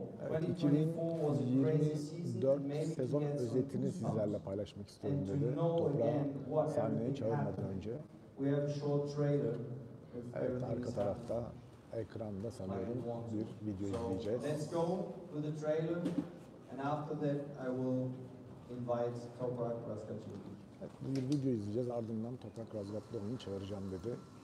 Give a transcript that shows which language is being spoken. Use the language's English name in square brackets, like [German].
[Turkish] Evet, 2024 sezon özetini sizlerle paylaşmak istiyorum dedi. Toprak'ı sahneye çağırmadan önce. Evet, arka tarafta ekranda sanıyorum bir video izleyeceğiz. [English] Let's go to the trailer and after that I will invite Toprak Razgatlıoğlu. [Turkish] Evet, bir video izleyeceğiz, ardından Toprak Razgatlıoğlu'nu çağıracağım dedi.